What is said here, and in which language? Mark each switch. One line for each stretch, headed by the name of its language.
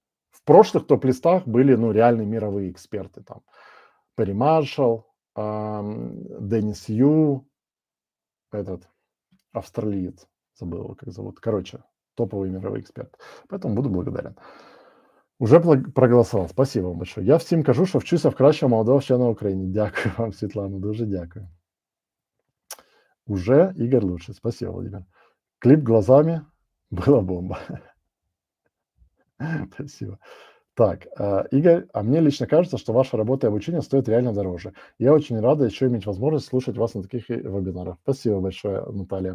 Russian: В прошлых топ-листах были, ну, реальные мировые эксперты. Там Перри Маршалл, Деннис Ю, этот австралиец. Забыл его, как зовут. Короче, топовый мировой эксперт. Поэтому буду благодарен.
Ukrainian: Уже проголосував.
Russian: Спасибо вам большое.
Ukrainian: Я всім кажу, що вчуся в кращого молодого вченого в Україні. Дякую вам, Світлана, дуже дякую.
Russian: Уже Игорь лучше. Спасибо, Владимир. Клип глазами была бомба. Спасибо. Так, Игорь, а мне лично кажется, что ваша работа и обучение стоит реально дороже. Я очень рада еще иметь возможность слушать вас на таких вебинарах. Спасибо большое, Наталья.